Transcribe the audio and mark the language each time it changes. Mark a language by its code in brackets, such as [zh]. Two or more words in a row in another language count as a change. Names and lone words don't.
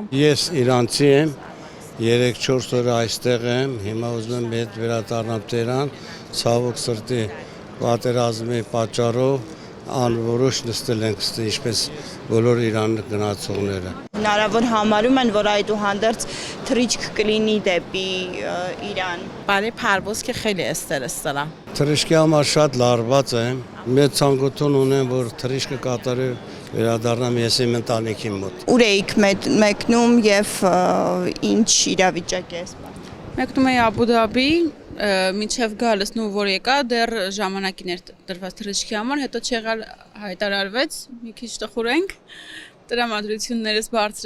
[hy] Ես իրանցի եմ, 3-4 օր այստեղ եմ, հիմա ուզում եմ հետ վերադառնամ Թեհրան, ցավոք սրտի պատերազմի պատճառով անորոշ նստել ենք ստե ինչպես բոլոր Իրան գնացողները։ Հնարավոր համարում են, որ այդուհանդերձ թռիչք կլինի դեպի Իրան։ [fa] برای پرواز که خیلی استرس دارم. [hy] Թռիչքի համար շատ լարված եմ, մեծ ցանկություն ունեմ, որ թռիչքը կատարի վերադառնամ ես իմ ընտանիքի մոտ։ Ուր էիք մեկնում եւ ինչ իրավիճակ է սպասում։ Մեկնում էի Աբու Դաբի, մինչև գալս նու որ եկա, դեռ ժամանակին էր տրված թռիչքի համար, հետո չեղալ հայտարարվեց, մի քիչ տխուր ենք, տրամադրություններս բարձր էր